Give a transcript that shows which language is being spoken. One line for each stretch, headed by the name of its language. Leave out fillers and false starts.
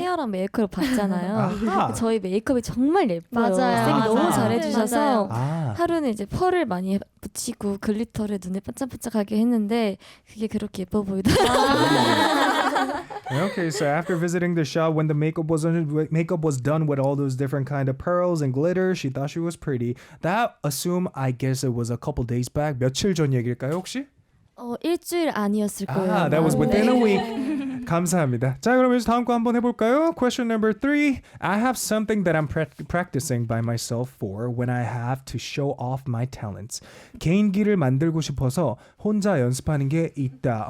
Korean: 헤어랑 메이크업 받잖아요. 저희 메이크업이 정말 예뻐요. 맞아요. 쌤이 너무 잘해주셔서 맞아요. 하루는 이제 펄을 많이 붙이고 글리터를 눈에 반짝반짝하게 했는데 그게 그렇게 예뻐 보이더라고요.
English: Okay, so after visiting the shop, when the makeup was done with all those different kind of pearls and glitter, she thought she was pretty. That assume I guess it was a couple days back.
Korean: 며칠 전 얘기일까요 혹시? 일주일 아니었을 거예요.
English: That was within a week.
Korean: 감사합니다. 자, 그럼 이제 다음 거 한번 해볼까요?
English: Question number 3. I have something that I'm practicing by myself for when I have to show off my talents.
Korean: 개인기를 만들고 싶어서 혼자 연습하는 게 있다.